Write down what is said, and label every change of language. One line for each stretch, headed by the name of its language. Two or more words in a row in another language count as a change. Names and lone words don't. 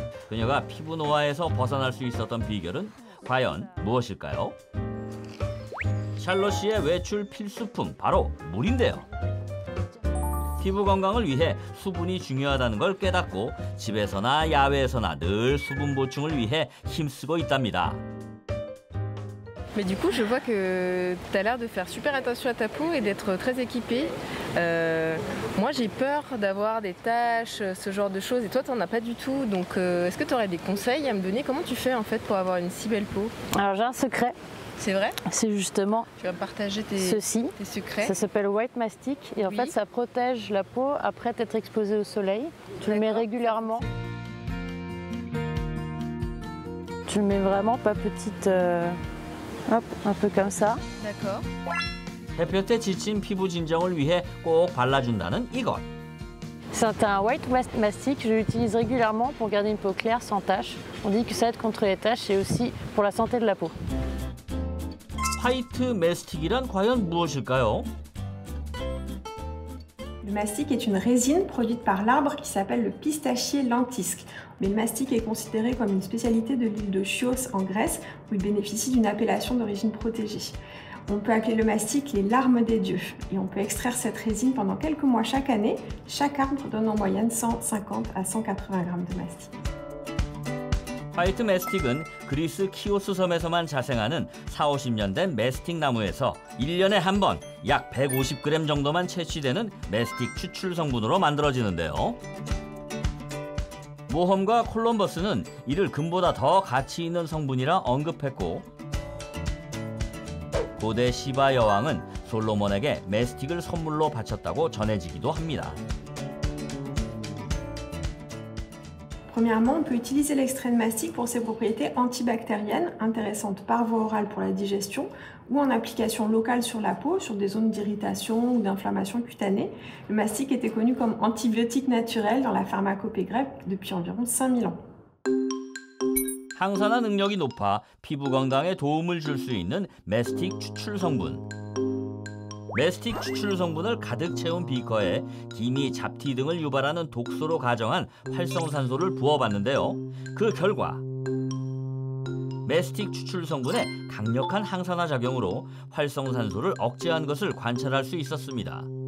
Korean: 그녀가 피부 노화에서 벗어날 수 있었던 비결은 과연 무엇일까요? 샬롯씨의 외출 필수품 바로 물인데요. 피부 건강을 위해 수분이 중요하다는 걸 깨닫고 집에서나 야외에서나 늘 수분 보충을 위해 힘쓰고 있답니다.
French: Mais du coup, je vois que tu as l'air de faire super attention à ta peau et d'être très équipée. Moi, j'ai peur d'avoir des taches, ce genre de choses, et toi, tu n'en as pas du tout. Donc, est-ce que tu aurais des conseils à me donner? Comment tu fais en fait pour avoir une si belle peau? Alors j'ai un secret. C'est vrai? C'est justement Tu vas partager tes secrets. Ça s'appelle White Mastic et en fait ça protège la peau après t'être exposé au soleil. Tu le mets régulièrement. Tu le mets vraiment pas petite, hop, un peu comme ça. D'accord.
Korean: 햇볕에 지친 피부 진정을 위해 꼭 발라준다는 이것.
French: C'est un White Mastic, je l'utilise régulièrement pour garder une peau claire sans taches. On dit que ça aide contre les taches et aussi pour la santé de la peau.
Korean: 화이트 메스틱이란 과연 무엇일까요?
French: Le mastic est une résine produite par l'arbre qui s'appelle le pistachier lentisque. Mais le mastic est considéré comme une spécialité de l'île de Chios en Grèce, où il bénéficie d'une appellation d'origine protégée. On peut appeler le mastic les larmes des dieux. Et on peut extraire cette résine pendant quelques mois chaque année. Chaque arbre donne en moyenne 150 à 180 grammes de mastic.
Korean: 화이트 메스틱은 그리스 키오스 섬에서만 자생하는 40~50년 된 메스틱 나무에서 1년에 한 번 약 150g 정도만 채취되는 메스틱 추출 성분으로 만들어지는데요. 모험가 콜럼버스는 이를 금보다 더 가치 있는 성분이라 언급했고 고대 시바 여왕은 솔로몬에게 메스틱을 선물로 바쳤다고 전해지기도 합니다.
French: Premièrement, on peut utiliser l'extrait de mastic pour ses propriétés antibactériennes, intéressantes par voie orale pour la digestion ou en application locale sur la peau, sur des zones d'irritation ou d'inflammation cutanée. Le mastic était connu comme antibiotique naturel dans la pharmacopée grecque depuis environ 5000 ans.
Korean: 항산화 능력이 높아 피부 건강에 도움을 줄 수 있는 메스틱 추출 성분. 메스틱 추출 성분을 가득 채운 비커에 기미, 잡티 등을 유발하는 독소로 가정한 활성산소를 부어봤는데요. 그 결과 메스틱 추출 성분의 강력한 항산화 작용으로 활성산소를 억제한 것을 관찰할 수 있었습니다.